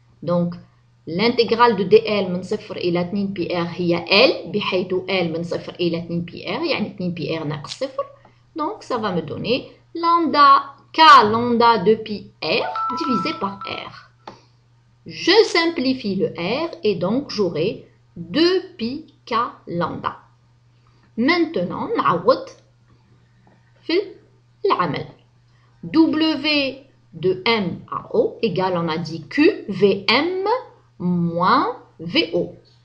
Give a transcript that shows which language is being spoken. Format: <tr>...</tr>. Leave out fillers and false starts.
<fr>Donc, l'intégrale de DL</fr> <ar>من 0 إلى 2πr هي L بحيث L من 0 إلى 2πr يعني 2πr ناقص 0.</ar> <fr>Donc, ça va me donner lambda K lambda de pi R divisé par R. Je simplifie le R et donc j'aurai 2pi K lambda.</fr> <ar>Maintenant, نعوض في العمل.</ar> <fr>W de M à O égale, on a dit Q Vm moins Vo.</fr>